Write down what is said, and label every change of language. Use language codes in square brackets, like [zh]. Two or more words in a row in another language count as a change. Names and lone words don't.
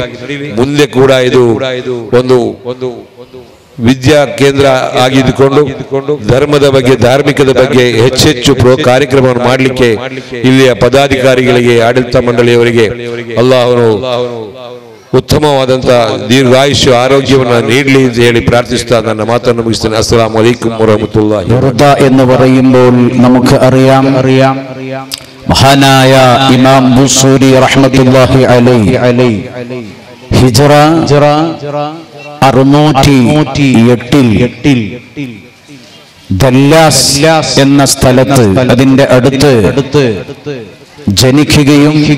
[kn] ಮುಂದೆ ಕೂಡ ಇದು ಒಂದು ವಿದ್ಯಾ ಕೇಂದ್ರ ಆಗಿದ್ದುಕೊಂಡು ಧರ್ಮದ ಬಗ್ಗೆ ಧಾರ್ಮಿಕದ ಬಗ್ಗೆ ಹೆಚ್ಚೆಚ್ಚು ಕಾರ್ಯಕ್ರಮವನ್ನು ಮಾಡಲಿಕ್ಕೆ ಇಲ್ಲಿಯ ಪದಾಧಿಕಾರಿಗಳಿಗೆ ಆಡಳಿತ ಮಂಡಳಿಯವರಿಗೆ ಅಲ್ಲಾಹನು ಉತ್ತಮವಾದಂತಹ ದೀರ್ಘಾಯುಷ್ಯ ಆರೋಗ್ಯವನ್ನು ನೀಡಲಿ ಅಂತ ಹೇಳಿ ಪ್ರಾರ್ಥಿಸ್ತಾ ನನ್ನ ಮಾತನ್ನು ಮುಗಿಸ್ತೇನೆ. [ar] السلام عليكم ورحمة الله. [ml] എന്ന് പറയുമ്പോൾ നമുക്ക് അറിയാം മഹാനായ ഇമാം ബുസൂരി [ar] رحمة الله عليه [ml] ഹിജ്റ 608 ദല്ലാസ് എന്ന സ്ഥലത്ത് അതിന്റെ അടുത്ത് ജനിക്കുകയും